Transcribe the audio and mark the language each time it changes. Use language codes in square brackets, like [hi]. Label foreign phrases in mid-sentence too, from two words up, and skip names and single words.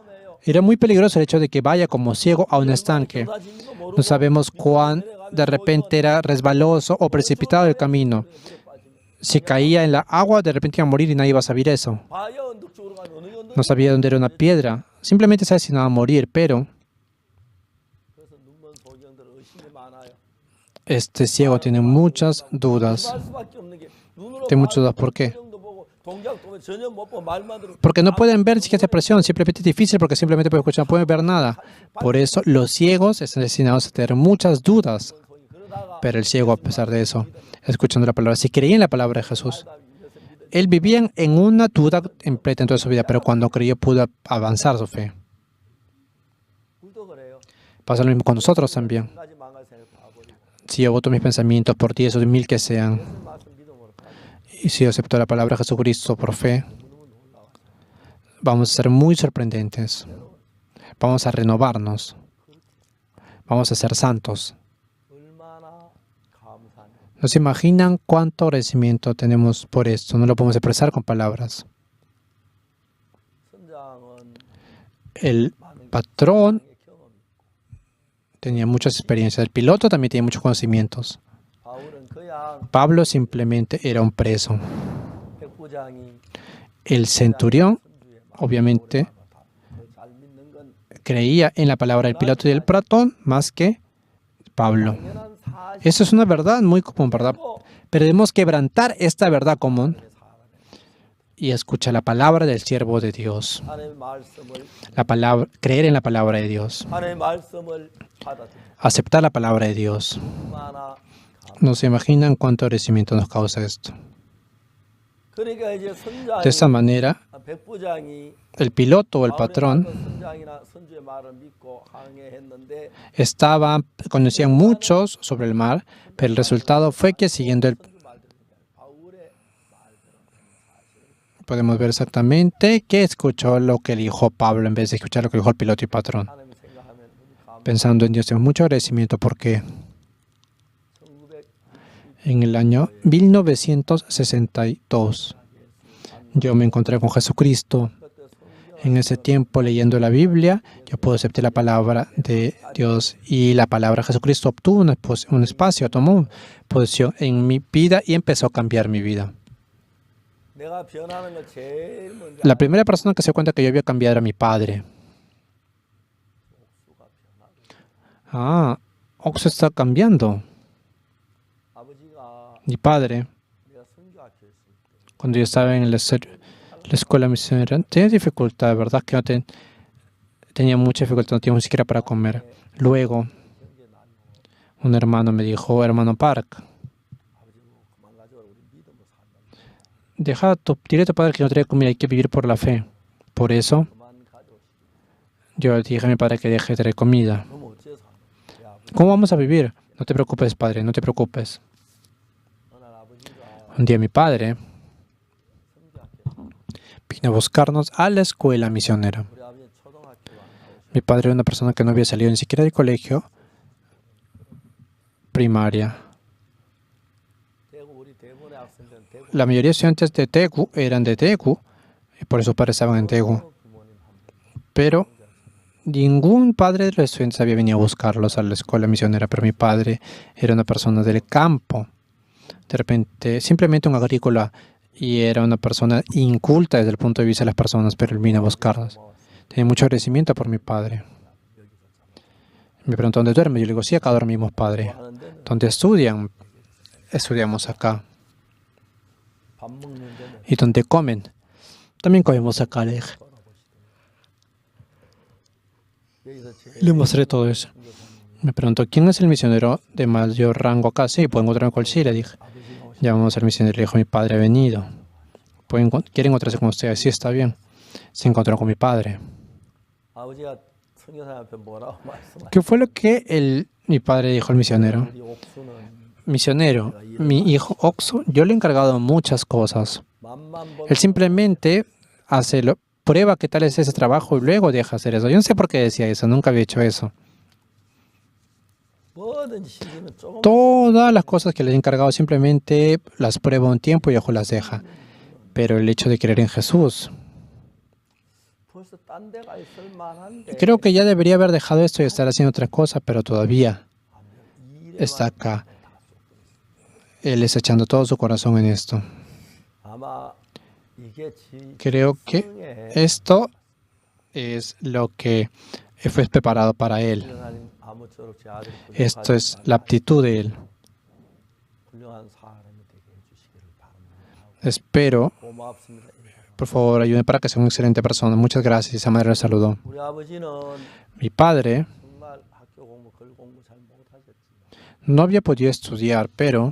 [es] Era muy peligroso el hecho de que vaya como ciego a un estanque. No sabemos cuán de repente era resbaloso o precipitado el camino. Si caía en la agua, de repente iba a morir y nadie iba a saber eso. No sabía dónde era una piedra. simplemente está destinado a morir, pero [ko] 그래서 눈먼 소경들 의심이 많아요. [es] este ciego tiene muchas dudas. [ko] 할 수밖에 없는 게 눈으로 [es] Tiene muchas dudas. ¿Por qué? [ko] 표정도 보고 동작도 보면 전혀 못 보고 말만 들으면 [es] Porque no pueden ver siquiera esta presión, simplemente es difícil porque simplemente pueden escuchar, no pueden ver nada. Por eso los ciegos están destinados a tener muchas dudas. [ko] 그러다가 [es] Pero el ciego, a pesar de eso, escuchando la palabra, si creía en la palabra de Jesús, él vivía en una duda completa en toda su vida, pero cuando creyó pudo avanzar su fe. [ko] 우리도 그래요. [es] Pasa lo mismo con nosotros también. [ko] 한 가지 망할 생각 다 버리고 [es] Si yo voto mis pensamientos por 10 o 1000 que sean, [ko] 그 말씀 믿음으로 가면 [es] y si yo acepto la palabra de Jesucristo por fe, vamos a ser muy sorprendentes. Vamos a renovarnos. Vamos a ser santos. [ko] 얼마나 감사해요. [es] ¿No se imaginan cuánto agradecimiento tenemos por esto? No lo podemos expresar con palabras. [ko] 선장은 [es] El [ko] 많은 [es] patrón [ko] 경험이 있고 [es] tenía muchas experiencias. El piloto también tenía muchos conocimientos. [ko] 바울은 그냥 [es] Pablo simplemente era un preso. [ko] 백부장이 [es] El centurión, [ko] 선주의 [es] obviamente, [ko] 더잘 믿는 건 [es] creía en la palabra del piloto y del patrón más que Pablo. [ko] 당연한 사실. [es] Eso es una verdad muy común, ¿verdad? Pero debemos quebrantar esta verdad común y escuchar la palabra del siervo de Dios. [ko] 하나님의 말씀을 [es] La palabra, creer en la palabra de Dios. [ko] 하나님의 말씀을 받아들여 [es] Aceptar la palabra de Dios. [ko] 얼마나 [es] No se imaginan cuánto agradecimiento nos causa esto. [ko] 그러니까 이제 선장이 [es] De esta manera, [ko] 백부장이 [es] el piloto o el [ko] 바울의 [es] patrón [ko] 말과 선장이나 선주의 말을 믿고 항해했는데 [es] conocían muchos sobre el mar, pero el resultado fue que siguiendo el... [ko] 바울의 [es] Podemos ver exactamente que escuchó lo que dijo Pablo en vez de escuchar lo que dijo el piloto y patrón. [ko] 하나님 생각하면 우리 감 [es] Pensando en Dios, tenemos mucho agradecimiento porque 1900 en el año 1962 yo me encontré con Jesucristo. En ese tiempo, leyendo la Biblia, yo pude aceptar la palabra de Dios y la palabra de Jesucristo obtuvo un espacio, tomó posición en mi vida y empezó a cambiar mi vida. [ko] 내가 변하는 걸 제일 먼저 [es] La primera persona que se dio cuenta que yo había cambiado era mi padre. Oxo está cambiando. [ko] 아버지가 [es] Mi padre, [ko] 내가 선교학교 있을 때 [es] cuando yo estaba en la escuela misionera, tenía dificultad, ¿verdad? Que no tenía mucha dificultad, no tenía ni siquiera para comer. Luego, un hermano me dijo, hermano Park, [ko] 그만 가져라 우리 믿음으로 산다. [es] dile a tu padre que no trae comida, hay que vivir por la fe. Por eso, [ko] 그만 가져오시. [es] yo le dije a mi padre que deje de traer comida. [ko] 그럼 어째서 산다. 내 아버지 [es] ¿Cómo vamos a vivir? No te preocupes, padre, no te preocupes. [ko] 어느 날 아버지가 [es] Un día mi padre [ko] 선교학교 [es] vino a buscarnos a la escuela misionera. [ko] 우리 아버지 초등학교 안 나오시고 [es] Mi padre era una persona que no había salido ni siquiera del colegio primaria. [ko] 대구 우리 대구의 학생들은 대구 [es] La mayoría de estudiantes de Tegu eran de Tegu, y por eso sus padres estaban en Tegu. [ko] 부모님 한 [es] Pero ningún padre de los estudiantes había venido a buscarlos a la escuela misionera, pero mi padre era una persona del campo. De repente, simplemente un agrícola, y era una persona inculta desde el punto de vista de las personas, pero él vino a buscarlos. Tenía mucho agradecimiento por mi padre. Me preguntó, ¿dónde duerme? Yo le digo, sí, acá dormimos, padre. [ko] 하는 데는 [es] ¿Dónde estudian? Estudiamos acá. [ko] 밥 먹는 데는 [es] ¿Y dónde comen? También comemos acá, le dije. [ko] 여기서 제일 [es] Le mostré todo eso. Me preguntó, ¿quién es el misionero de mayor rango acá? Sí, pueden encontrarme con él, sí, le dije. [ko] 아버지가 오시 [es] Ya vamos al misionero, le dijo, mi padre ha venido. ¿Quieren encontrarse con ustedes? Sí, está bien. Se encontró con mi padre. [ko] 아버지가 선교사님 앞에 뭐라고 말씀하셨어요? [es] ¿Qué fue lo que mi padre dijo al misionero? [ko] 우리 옥수는 [es] Misionero, mi hijo Oxo, yo le he encargado muchas cosas. [ko] 맘만 보면 [es] Él simplemente prueba qué tal es ese trabajo y luego deja hacer eso. Yo no sé por qué decía eso, nunca había hecho eso. [ko] 뭐든지 시키면 조금 [es] Todas las cosas que le he encargado simplemente las prueba un tiempo y luego las deja. Pero el hecho de creer en Jesús, [ko] 벌써 딴 데가 있을 만한데 [es] creo que ya debería haber dejado esto y estar haciendo otra cosa, pero todavía [ko] 일에만 [es] está acá. Él está echando todo su corazón en esto. [ko] 아마 이게 [es] Creo que [ko] 지성의 [es] esto es lo que fue preparado para él. [ko] 하나님 아무쪼록 제 아들이 Esto es la aptitud de él. 훌륭한 사람이 되게 해주시기를 바랍니다. [es] Espero, [ko] 고맙습니다. [es] por favor, ayúdenme para que sea una excelente persona. Muchas gracias. Y esa manera le saludó. [ko] 우리 아버지는 [es] Mi padre [ko] 정말 학교 공부, 글 공부 잘 못하셨지만 [es] no había podido estudiar, pero